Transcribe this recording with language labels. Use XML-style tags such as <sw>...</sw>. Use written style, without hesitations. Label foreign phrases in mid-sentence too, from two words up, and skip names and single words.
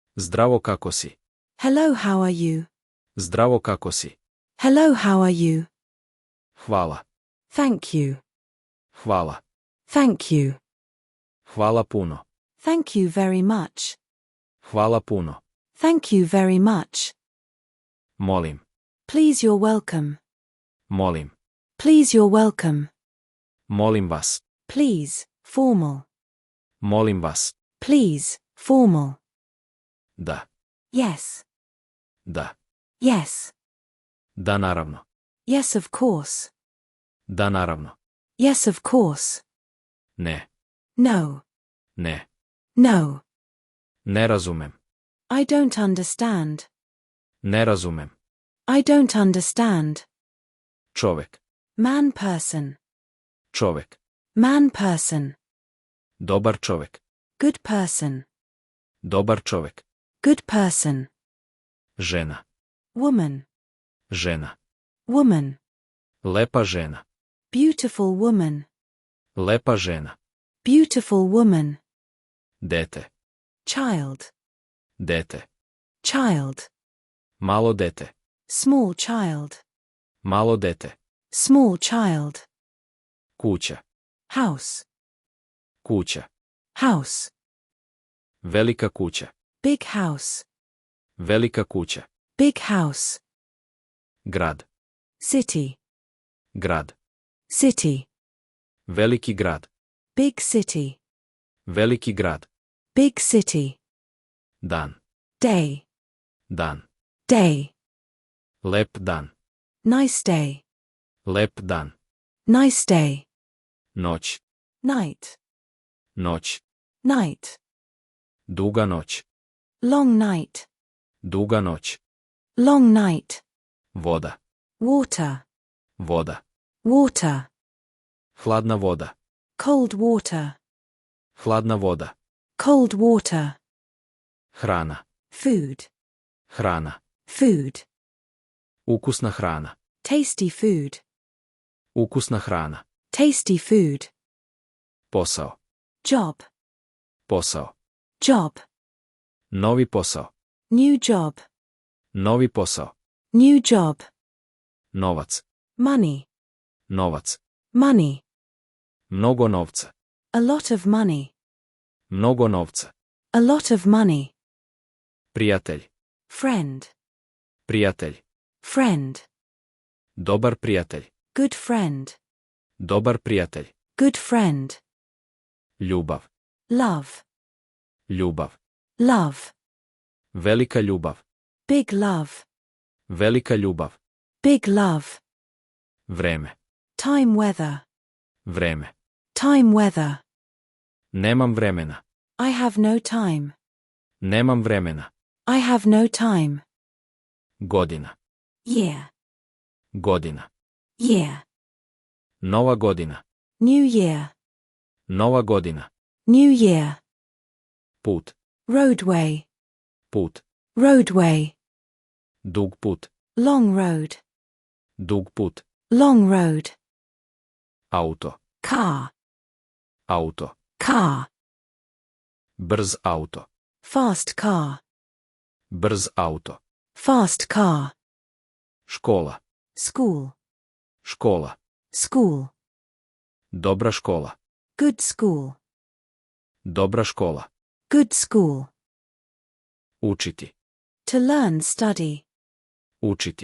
<sr>Zdravo kako si.</sr> <en>Hello, how are you?</en> <sr>Zdravo kako si.</sr> <en>Hello, how are you?</en> <sr>Hvala.</sr> <en>Thank you.</en> <sr>Hvala.</sr> <en>Thank you.</en> <sr>Hvala puno.</sr> <en>Thank you very much.</en> <sr>Hvala puno.</sr> <en>Thank you very much.</en> <sr>Molim.</sr> <en>Please, you're welcome.</en> <sr>Molim.</sr> <en>Please, you're welcome.</en> <sr>Molim vas.</sr> <en>Please, formal.</en> <sr>Molim vas.</sr> <en>Please, formal.</en> <sr>Da.</sr> <en>Yes.</en> <sr>Da.</sr> <en>Yes.</en> <sr>Da naravno.</sr> <en>Yes, of course.</en> <sr>Da naravno.</sr> <en>Yes, of course.</en> <sr>Ne.</sr> <en>No.</en> <sr>Ne.</sr> <en>No.</en> <sr>Ne razumem.</sr> <en>I don't understand.</en> <sr>Ne razumem.</sr> <en>I don't understand.</en> <sr>Čovek.</sr> <en>Man person.</en> <sr>Čovek.</sr> <en>Man person.</en> <sr>Dobar čovek.</sr> <en>Good person.</en> <sr>Dobar čovek.</sr> <en>Good person.</en> <sr>Žena.</sr> <en>Woman.</en> <sr>Žena.</sr> <en>Woman.</en> <sr>Lepa žena.</sr> <en>Beautiful woman.</en> <sr>Lepa žena.</sr> <en>Beautiful woman.</en> <sr>Dete.</sr> <en>Child.</en> <sr>Dete.</sr> <en>Child.</en> <sr>Malo dete.</sr> <en>Small child.</en> <sr>Malo dete.</sr> <en>Small child.</en> <sr>Kuća.</sr> <en>House.</en> <sr>Kuća.</sr> <en>House.</en> <sr>Velika kuća.</sr> <en>Big house.</en> <sr>Velika kuća.</sr> <en>Big house.</en> <sr>Grad.</sr> <en>City.</en> <sr>Grad.</sr> <en>City.</en> <sr>Veliki grad.</sr> <en>Big city.</en> <sr>Veliki grad.</sr> <en>Big city.</en> <sr>Dan.</sr> <en>Day.</en> <sr>Dan.</sr> <en>Day.</en> <sr>Lep dan.</sr> <en>Nice day.</en> <sr>Lep dan.</sr> <en>Nice day.</en> <sr>Noć.</sr> <en>Night.</en> <sr>Noć.</sr> <en>Night.</en> <sr>Duga noć.</sr> <en>Long night.</en> <sr>Duga noć.</sr> <en>Long night.</en> <sr>Voda.</sr> <en>Water.</en> <sr>Voda.</sr> <en>Water.</en> <sr>Hladna voda.</sr> <en>Cold water.</en> <sr>Hladna voda.</sr> <en>Cold water.</en> <sr>Hrana.</sr> <en>Food.</en> <sr>Hrana.</sr> <en>Food.</en> <sr>Ukusna hrana.</sr> <en>Tasty food.</en> <sr>Ukusna hrana.</sr> <en>Tasty food.</en> <sr>Posao.</sr> <en>Job.</en> <sr>Posao.</sr> <en>Job.</en> <sr>Novi posao.</sr> <en>New job.</en> <sr>Novi posao.</sr> <en>New job.</en> <sr>Novac.</sr> <en>Money.</en> <sr>Novac.</sr> <en>Money.</en> <sr>Mnogo novca.</sr> <en>A lot of money.</en> <sr>Mnogo novca.</sr> <en>A lot of money.</en> <sr>Prijatelj.</sr> <en>Friend.</en> <sr>Prijatelj.</sr> <en>Friend.</en> <sr>Dobar prijatelj.</sr> <en>Good friend.</en> <sr>Dobar prijatelj.</sr> <en>Good friend.</en> <sr>Ljubav.</sr> <en>Love.</en> <sr>Ljubav.</sr> <en>Love.</en> <sr>Velika ljubav.</sr> <en>Big love.</en> <sr>Velika ljubav.</sr> <en>Big love.</en> <sr>Vreme.</sr> <en>Time weather.</en> <sr>Vreme.</sr> <en>Time weather.</en> <sr>Nemam vremena.</sr> <en>I have no time.</en> <sr>Nemam vremena.</sr> <en>I have no time.</en> <sr>Godina.</sr> <en>Year.</en> <sr>Godina.</sr> <en>Year.</en> <sr>Nova godina.</sr> <en>New year.</en> <sr>Nova godina.</sr> <en>New year.</en> <sr>Put.</sr> <en>Roadway.</en> <sr>Put.</sr> <en>Roadway.</en> <sr>Dug put.</sr> <en>Long road.</en> <sr>Dug put.</sr> <en>Long road.</en> <sr>Auto.</sr> <en>Car.</en> <sr>Auto.</sr> <en>Car.</en> <sr>Brz auto.</sr> <en>Fast car.</en> <sr>Brz auto.</sr> <en>Fast car.</en> <sr>Škola.</sr> <en>School.</en> <sr>Škola.</sr> <en>School.</en> <sr>Dobra škola.</sr> <en>Good school.</en> <sr>Dobra škola.</sr> <en>Good school.</en> <sr>Učiti.</sr> <en>To learn, study.</en> <sr>Učiti.</sr>